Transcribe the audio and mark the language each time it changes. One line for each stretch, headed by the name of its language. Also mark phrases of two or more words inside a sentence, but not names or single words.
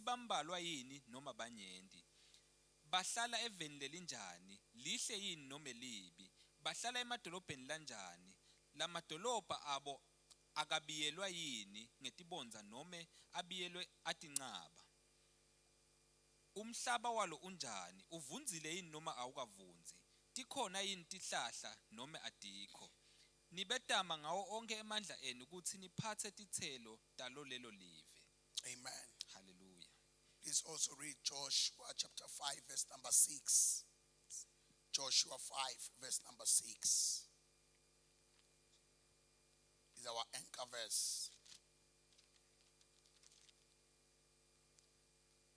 Swati: bambalwa yini noma banyenti bahlala eveni lelinjani lihle yini noma libi bahlala emadolobheni lanjani lamadolobha abo akabiyelwa yini ngetibonza noma abiyelwe atinqaba umhlaba walo unjani uvunzile yini noma awukavunzi tikhona yini tihlahla noma adikho nibetama ngawo onke emandla enu ukuthi niphathe tithelo talo lelo live
English: Amen. hallelujah Please also read Joshua chapter 5, verse number 6. Joshua 5, verse number 6 is our anchor verse.